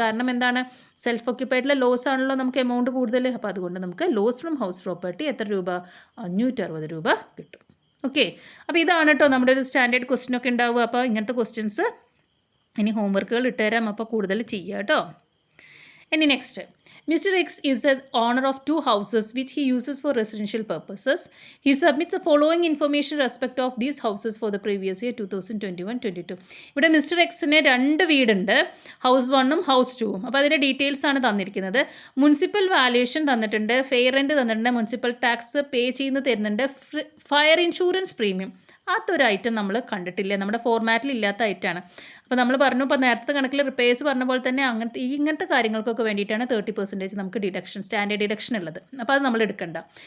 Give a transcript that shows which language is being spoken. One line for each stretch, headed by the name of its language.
Malayalam: കാരണം എന്താണ്, self ഓക്യുപ്പൈഡിലെ loss ആണല്ലോ നമുക്ക് എമൗണ്ട് കൂടുതൽ. അപ്പോൾ അതുകൊണ്ട് നമുക്ക് ലോസ് ഫ്രം ഹൗസ് പ്രോപ്പർട്ടി എത്ര രൂപ, 560 രൂപ കിട്ടും. ഓക്കെ, അപ്പോൾ ഇതാണ് കേട്ടോ നമ്മുടെ ഒരു സ്റ്റാൻഡേർഡ് ക്വസ്റ്റ്യൻ ഒക്കെ ഉണ്ടാവുക. അപ്പോൾ ഇങ്ങനത്തെ ക്വസ്റ്റ്യൻസ് ഇനി ഹോംവർക്കുകൾ ഇട്ടുതരാം, അപ്പോൾ കൂടുതൽ ചെയ്യുക കേട്ടോ. ഇനി next, Mr.
English: X is the owner of 2 houses which he uses for residential purposes. He submits the following information respect of these houses for the previous year 2021-22.
Malayalam: ഇവിടെ മിസ്റ്റർ എക്സിന് 2 വീടുണ്ട്, ഹൗസ് 1ഉം ഹൗസ് 2ഉം. അപ്പോൾ അതിൻ്റെ ഡീറ്റെയിൽസ് ആണ് തന്നിരിക്കുന്നത്. Municipal valuation തന്നിട്ടുണ്ട്, fair rent തന്നിട്ടുണ്ട്, municipal tax പേ ചെയ്യുന്നത് തരുന്നുണ്ട്, ഫയർ ഇൻഷുറൻസ് പ്രീമിയം. അതൊരു ഐറ്റം നമ്മൾ കണ്ടിട്ടില്ല, നമ്മുടെ ഫോർമാറ്റിൽ ഇല്ലാത്ത ഐറ്റമാണ്. അപ്പോൾ നമ്മൾ പറഞ്ഞു, ഇപ്പോൾ നേരത്തെ കണക്കിൽ റിപ്പയേഴ്സ് പറഞ്ഞ പോലെ തന്നെ ഇങ്ങനത്തെ കാര്യങ്ങൾക്കൊക്കെ വേണ്ടിയിട്ടാണ് 30% നമുക്ക് ഡിഡക്ഷൻ, സ്റ്റാൻഡേർഡ് ഡിഡക്ഷൻ ഉള്ളത്. അപ്പോൾ അത് നമ്മൾ എടുക്കണ്ട.